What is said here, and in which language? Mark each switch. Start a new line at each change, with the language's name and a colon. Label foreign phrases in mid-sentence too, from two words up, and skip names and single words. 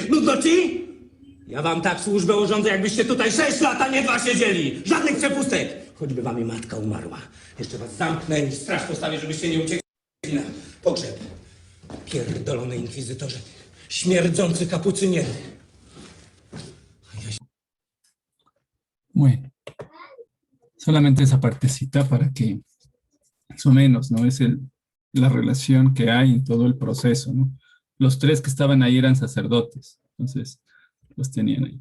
Polish: Nudno ci? Ja wam tak służbę urządzę, jakbyście tutaj 6 lat, a nie 2 siedzieli! Żadnych przepustek! Choćby wam i matka umarła. Jeszcze was zamknę i straż postawię, żebyście nie uciekli na pogrzeb. Pierdolony inkwizytorze. Śmierdzący kapucynieny.
Spanish: Bueno, solamente esa partecita para que, más o menos, ¿no? Es la relación que hay en todo el proceso, ¿no? Los 3 que estaban ahí eran sacerdotes, entonces los tenían ahí.